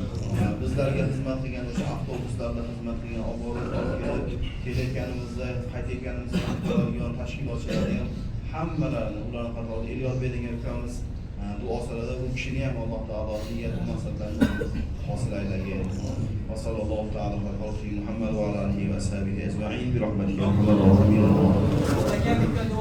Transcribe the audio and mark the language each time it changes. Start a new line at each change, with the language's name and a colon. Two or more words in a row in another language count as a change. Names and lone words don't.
Uzbek: Bizlarga xizmat qilgan o'sha avtobuslarda xizmat qilgan, olib kelayotganimizda, qaytayotganimizda qiladigan tashkilotchilarni ham hammalarini, ularning qatorida Elyorbek degan ukamiz duo so'radi. Bu kishini ham Alloh taolo niyat va maqsadlarini hosil aylagin.
Arabic: وصلى الله تعالى على محمد وعلى آله وصحبه أجمعين برحمته يا أرحم الراحمين.